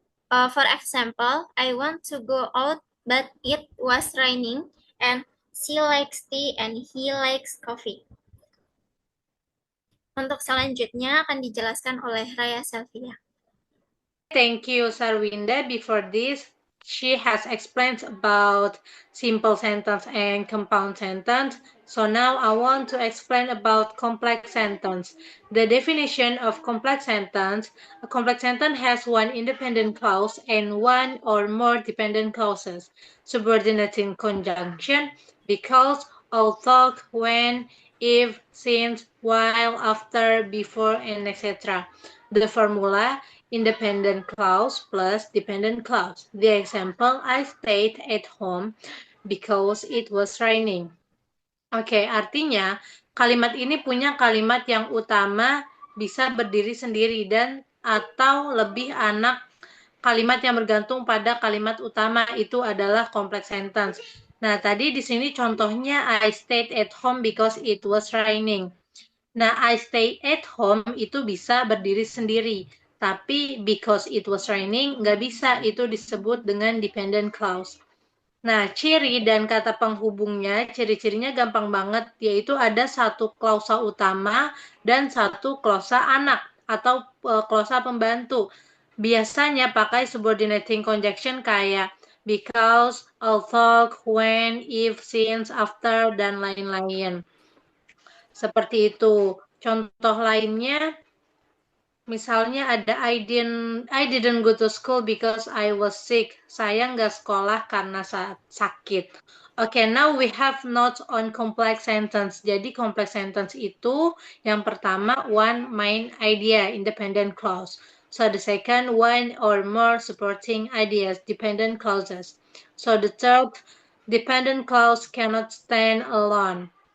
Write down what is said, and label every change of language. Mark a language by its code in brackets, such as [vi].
[en] For example, I want to go out, but it was raining, and she likes tea and he likes coffee. [id] Untuk selanjutnya akan dijelaskan oleh Raya Selvia. [en] Thank you, Sarwinda. Before this, she has explained about simple sentence and compound sentence. So now I want to explain about complex sentence. The definition of complex sentence: a complex sentence has one independent clause and one or more dependent clauses. Subordinating conjunction: because, although, when, if, since, while, after, before, and etc. The formula: independent clause plus dependent clause. The example: I stayed at home because it was raining. [id] Oke, artinya kalimat ini punya kalimat yang utama bisa berdiri sendiri dan atau lebih anak kalimat yang bergantung pada kalimat utama itu adalah complex sentence. Nah, tadi di sini contohnya [en] I stayed at home because it was raining. [id] Nah, [en] I stay at home [id] itu bisa berdiri sendiri. Tapi [en] because it was raining, [id] nggak bisa, itu disebut dengan dependent clause. Nah, ciri dan kata penghubungnya, ciri-cirinya gampang banget, yaitu ada satu klausa utama dan satu klausa anak atau klausa pembantu. Biasanya pakai subordinating conjunction kayak because, although, when, if, since, after, dan lain-lain. Seperti itu. Contoh lainnya, misalnya ada [en] I didn't go to school because I was sick. [id] Saya nggak sekolah karena sakit. [en] Okay, now we have notes on complex sentence. Jadi complex sentence [id] itu yang pertama [en] one main idea, independent clause. So the second one or more supporting ideas, dependent clauses. So the third dependent clause cannot stand alone.